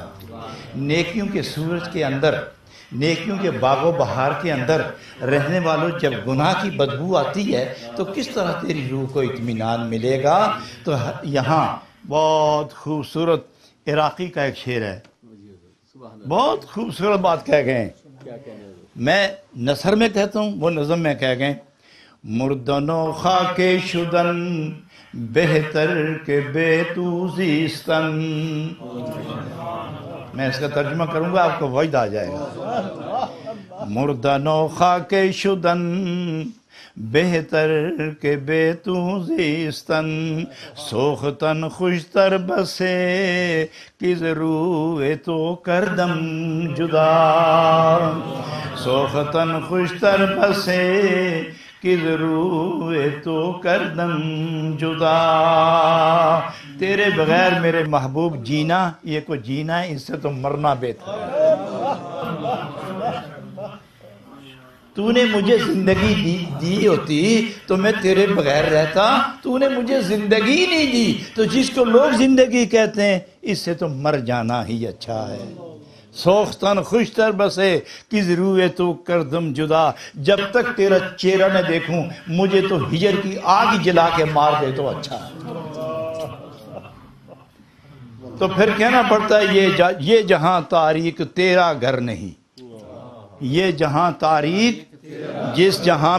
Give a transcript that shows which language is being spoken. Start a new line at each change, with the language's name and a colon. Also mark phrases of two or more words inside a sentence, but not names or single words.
Urdu: نیکیوں کے سورج کے اندر، نیکیوں کے باغ و بہار کے اندر رہنے والوں، جب گناہ کی بدبو آتی ہے تو کس طرح تیری روح کو اطمینان ملے گا؟ تو یہاں بہت خوبصورت عراقی کا ایک شعر ہے، بہت خوبصورت بات کہہ گئے، میں نثر میں کہتا ہوں وہ نظم میں کہہ گئے،
Persian: مردن و خاک شدن بہتر کے بے تو زیستن۔
Urdu: میں اس کا ترجمہ کروں گا آپ کو وجد آ جائے گا۔
Persian: مردن و خاک شدن بہتر کے بے تو زیستن، سوختن خوشتر بسے کز روئے تو کردم جدا، سوختن خوشتر بسے کز روئے تو کردم جدا۔
Urdu: تیرے بغیر میرے محبوب جینا یہ کوئی جینا ہے، اس سے تو مرنا بہتر ہے۔ تو نے مجھے زندگی دی ہوتی تو میں تیرے بغیر رہتا، تو نے مجھے زندگی نہیں دی، تو جس کو لوگ زندگی کہتے ہیں اس سے تو مر جانا ہی اچھا ہے۔
Persian: سوختن خوشتر بسے کس روئے تو کردم جدا،
Urdu: جب تک تیرا چہرہ نہ دیکھوں مجھے تو ہجر کی آگ جلا کے مار دے تو اچھا ہے۔ تو پھر کہنا پڑتا ہے یہ جہاں تاریک تیرا گھر نہیں، یہ جہاں تاریک، جس جہاں